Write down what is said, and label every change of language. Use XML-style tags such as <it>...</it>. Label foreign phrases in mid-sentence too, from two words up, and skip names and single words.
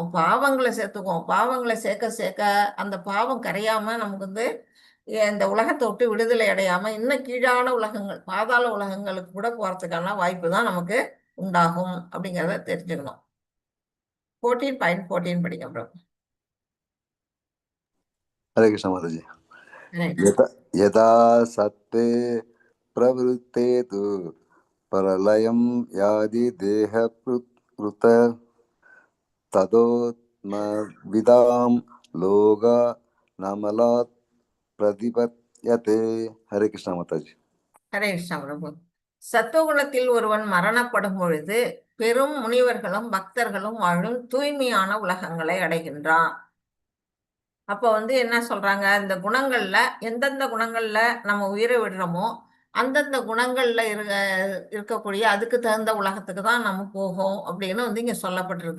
<ta>பாவங்களை சேர்த்துக்குவோம். பாவங்களை சேர்க்க சேர்க்க அந்த பாவம் கரையாம நமக்கு வந்து இந்த உலகத்தை விட்டு விடுதலை அடையாம இன்னும் கீழான உலகங்கள், பாதாள உலகங்களுக்கு கூட போறதுக்கான வாய்ப்பு தான் நமக்கு உண்டாகும் அப்படிங்கிறத தெரிஞ்சுக்கணும். 14.14 படிங்க ப்ரோ.</ta> <hi>हरे कृष्ण माता जी।</hi> <ta>ரைட்.</ta> <sa>यथा यदा सत्त्वे प्रवृत्ते तु प्रलयं यादि देहभृत तदोत्मविदां लोग नमलात् प्रतिपद्यते।</sa> <hi>हरे कृष्ण माता जी।</hi> <ta>ஹரே கிருஷ்ணா பிரபு. சத்துவகுணத்தில் ஒருவன் மரணப்படும் பொழுது பெரும் முனிவர்களும் பக்தர்களும் வாழும் தூய்மையான உலகங்களை அடைகின்றான். அப்ப வந்து என்ன சொல்றாங்க? இந்த குணங்கள்ல எந்தெந்த குணங்கள்ல நம்ம உயிரை விடுறோமோ அந்தந்த குணங்கள்ல இருக்கக்கூடிய அதுக்கு தகுந்த உலகத்துக்கு தான் நம்ம போகும் அப்படின்னு வந்து இங்க சொல்லப்பட்டிருக்கு.</ta>